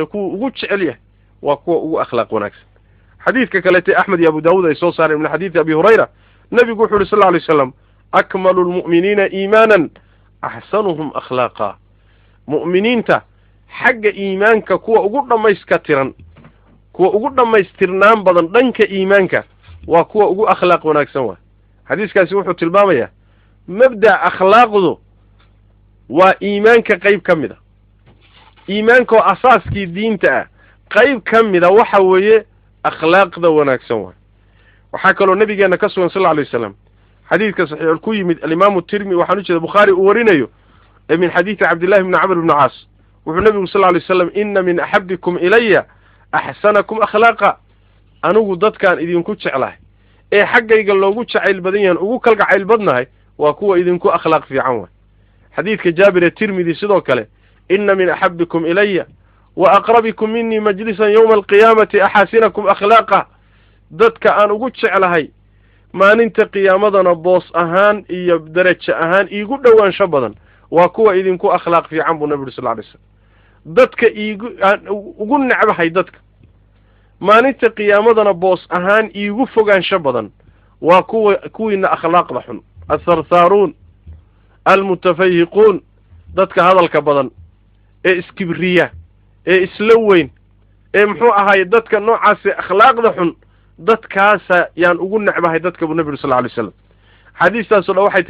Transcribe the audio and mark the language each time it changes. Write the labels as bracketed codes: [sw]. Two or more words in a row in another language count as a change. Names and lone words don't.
[so] kuwa ugu jecel yahay waa kuwa ugu akhlaaq wanaagsan xadiidka kalete axmed iyo abu daawuud ay soo saareen [ar] من حديث أبي هريرة [so] nebigu wuxu uhi [ar] صلى الله عليه وسلم أكمل المؤمنين إيمانا أحسنهم أخلاقا [so] mu'miniinta xagga iimaanka kuwa ugu dhammaystirnaan badan dhanka iimaanka waa kuwa ugu akhlaaq wanaagsan waa xadiiskaasi wuxuu tilmaamayaa mabda akhlaaqdu waa iimaanka qayb ka mid a iimaanka oo asaaskii diinta ah qayb ka mid a waxa weeye akhlaaqda wanaagsan waa waxaa kaloo nabigeena ka sugan [ar] صلى الله عليه وسلم [so] xadiidka saxiix ku yimid al-imam at-Tirmidhi waxaan u jeedaa Bukhari uu warinayo [ar] من حديث عبد الله بن عمرو بن العاص [so] wuxuu nabigu [ar] صلى الله عليه وسلم إن من أحبكم إلي أحسنكم أخلاقا [so] anugu dadkaan idinku jeclahay ee xaggayga loogu jacayl badan yahay ugu kalgacayl badnahay waa kuwa idinku akhlaaq fiican waa xadiidka Jaabir at-Tirmidhi sidoo kale [ar] إن من أحبكم إلي وأقربكم مني مجلسا يوم القيامة أحاسنكم أخلاقا [so] dadka aan ugu jeclahay maalinta qiyaamadana boos ahaan iyo darajo ahaan iigu dhawaansho badan waa kuwa idinku akhlaaq fiican buu nabiga [ar] صلى الله عليه وسلم [so] dadka ugu necbahay dadka maalinta qiyaamadana boos ahaan iigu fogaansho badan waa kuwiina akhlaaqda xun [ar] الثرثارون المتفيهقون [so] dadka hadalka badan ee iskibriya ee isla weyn ee muxuu ahaay dadka noocaas akhlaaqda xun dadkaasa yaan ugu necbahay dadka buu nabiga [ar] صلى الله عليه وسلم [so] xadiistaas oo waxay